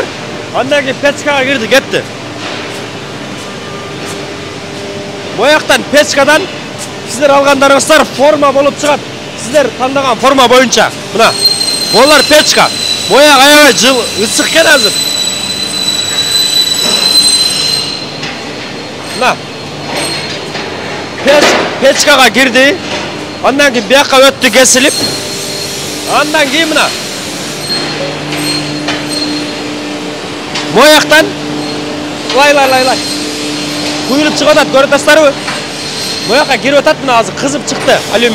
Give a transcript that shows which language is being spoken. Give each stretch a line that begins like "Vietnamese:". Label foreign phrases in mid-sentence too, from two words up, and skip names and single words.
Kyrgyz: Андан кийин печкага кирди, кетти. Бояктан печкадан сиздер алгандарыңыздар форма болуп чыгат. Сиздер тандаган форма боюнча. Мына. Булар печка. Бояк аябай жыл, ысык экен азыр. Мына.
Uzbek: pechkaga girdi. Ondan keyin bu yoqqa o'tdi kesilib. Ondan keyin mana bu yoqdan lay. Quyilib chiqadi, ko'rasizlarmi? Bu yoqqa kirib o'tadi, mana hozir qizib chiqdi alyumin.